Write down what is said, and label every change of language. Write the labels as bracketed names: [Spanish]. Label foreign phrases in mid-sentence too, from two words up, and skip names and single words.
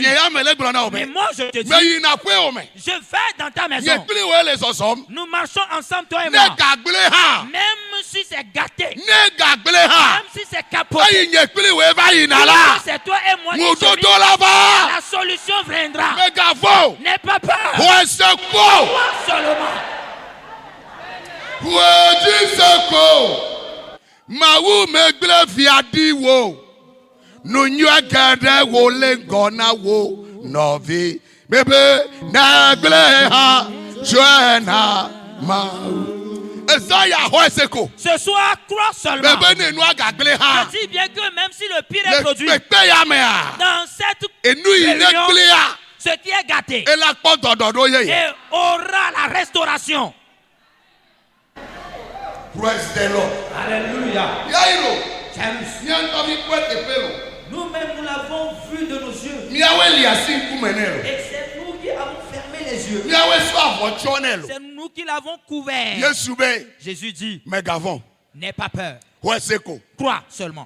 [French] Mais moi je te dis, je vais dans ta maison. Nous marchons ensemble, toi et moi. Même si c'est gâté, même si c'est capoté, c'est toi et moi qui sommes. La solution viendra. N'aie pas peur. Crois seulement. [Ewe] Mawu megble viadi wo nunyua gade wo le ngona wo novi bebe nagle ha joena mawu Esaya hoeseko. [French] Ce soir, crois seulement. Je dis bien que même si le pire est produit dans cette réunion, ce qui est gâté et aura la restauration. [English] Praise the Lord. [French] Alléluia. Jairus. Nous-mêmes, nous l'avons vu de nos yeux. Et c'est nous qui avons fermé les yeux. C'est nous qui l'avons couvert. Jésus dit, n'aie pas peur. Crois seulement.